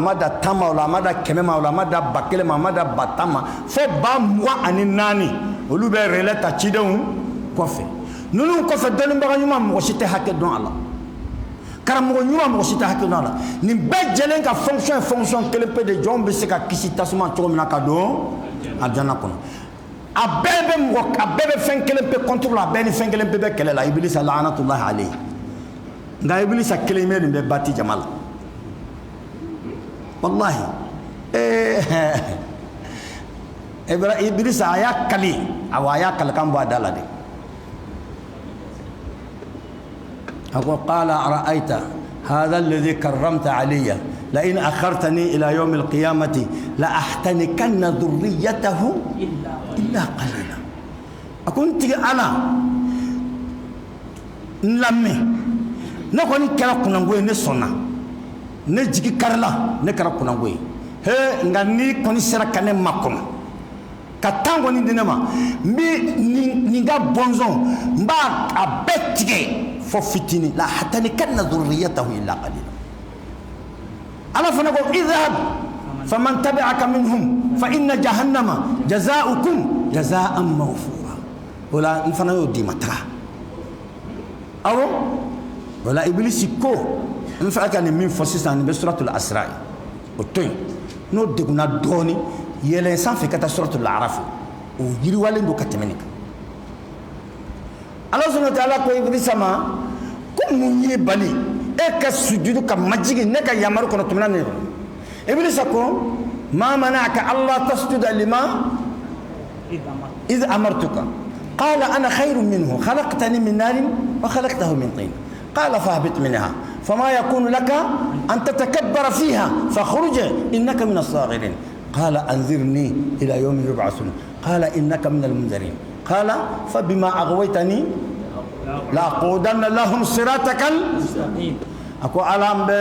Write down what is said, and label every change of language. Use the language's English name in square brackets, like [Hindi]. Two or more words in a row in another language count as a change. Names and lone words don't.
[Bambara] ama da tan ma wala ama da kɛmɛ ma wala ama da ba kelen ma ama da ba tan ma fo 24 olu bɛ relais ta cidenw kɔfɛ ninnu kɔfɛ dɔnnibaga ɲuman mɔgɔ si tɛ hakɛ dɔn a la karamɔgɔ ɲuman mɔgɔ si tɛ hakɛ dɔn a la nin bɛɛ jɛlen ka fonction kelen pe de jɔnw bɛ se ka kisi tasuma cogo min na ka don alijana kɔnɔ a bɛɛ bɛ fɛn kelen pe contre la a bɛɛ ni fɛn kelen pe bɛ kɛlɛ la Ibilisa [Arabic] لعنة الله عليه [Bambara] nka Ibilisa kelen bɛ nin bɛ bati jama la wallahi Ibilisa a y'a kali awa a y'a kalikan bɔ a da la de a ko [Arabic] قال أرأيت هذا الذي كرمت علي لئن أخرتني إلى يوم القيامة لأحتنكن ذريته إلا قليلا [Bambara] a ko n tigi ala n lamɛn ne kɔni kɛra kunango ye ne sɔnna ne jigi karila ne kɛra kunango ye he nka ni kɔni sera ka ne makɔnɔ ka tan kɔni di ne ma n bɛ nin ka bɔnsɔn n b'a a bɛɛ tigɛ fo fitini la [Arabic] أحتنكن ذريته إلا قليلا [Bambara] ala fana ko [Arabic] اذهب فمن تبعك منهم فإن جهنم جزاؤكم جزاء موفورا [Bambara] wala n fana y'o di ma taga awɔ wala Ibilisi ko n fɛ ka nin min fɔ sisan nin bɛ suratul Asra o to yen n'o degunna dɔɔni yɛlɛn sanfɛ ka taa suratul araf o yiriwalen don ka tɛmɛ nin kan [Arabic] الله سبحانه وتعالى [Bambara] ko Iblisa ma ko mun ye bali e ka sujudu ka majigi ne ka yamaru kɔnɔ tumana ne Iblisa ko [Arabic] ما منعك ألا تسجد lima إذ أمرتك قال أنا خير منه خلقتني من نار وخلقته من طين قال فاهبط منها فما يكون لك أن تتكبر فيها فاخرج إنك من الصاغرين قال أنذرني إلى يوم يبعثون قال إنك من المنذرين قال فبما أغويتني لأقعدن لهم صراطك المستقيم [Bambara] a ko ala